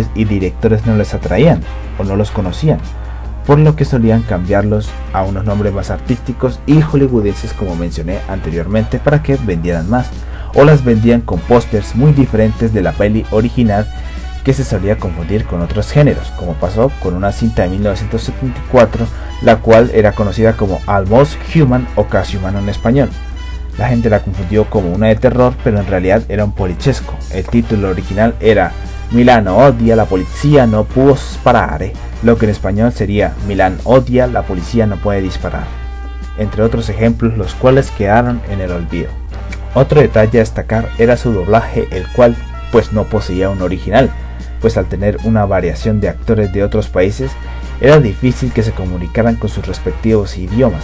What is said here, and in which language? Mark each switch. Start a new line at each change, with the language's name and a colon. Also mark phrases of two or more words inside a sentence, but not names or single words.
Spanish: y directores no les atraían o no los conocían, por lo que solían cambiarlos a unos nombres más artísticos y hollywoodenses como mencioné anteriormente para que vendieran más, o las vendían con pósters muy diferentes de la peli original que se solía confundir con otros géneros, como pasó con una cinta de 1974, la cual era conocida como Almost Human o Casi Humano en español. La gente la confundió como una de terror, pero en realidad era un polichesco. El título original era Milano odia, la policía no può sparare, lo que en español sería Milán odia, la policía no puede disparar, entre otros ejemplos los cuales quedaron en el olvido. Otro detalle a destacar era su doblaje, el cual pues no poseía un original, pues al tener una variación de actores de otros países era difícil que se comunicaran con sus respectivos idiomas.